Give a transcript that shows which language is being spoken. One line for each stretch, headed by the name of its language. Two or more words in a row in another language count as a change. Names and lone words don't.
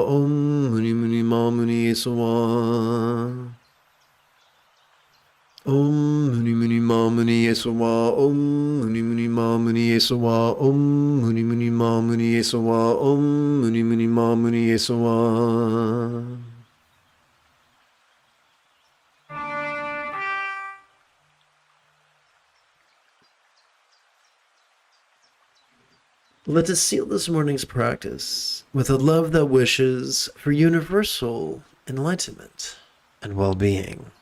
Sanskrit: Om Muni Muni Ma Muni Esawa. Om Muni Muni Ma Muni Esawa. Om Muni Muni Ma Muni Esawa. Om Muni Muni Ma Muni Esawa. Om Muni Muni Ma Muni Esawa.
English: Let us seal this morning's practice with a love that wishes for universal enlightenment and well-being.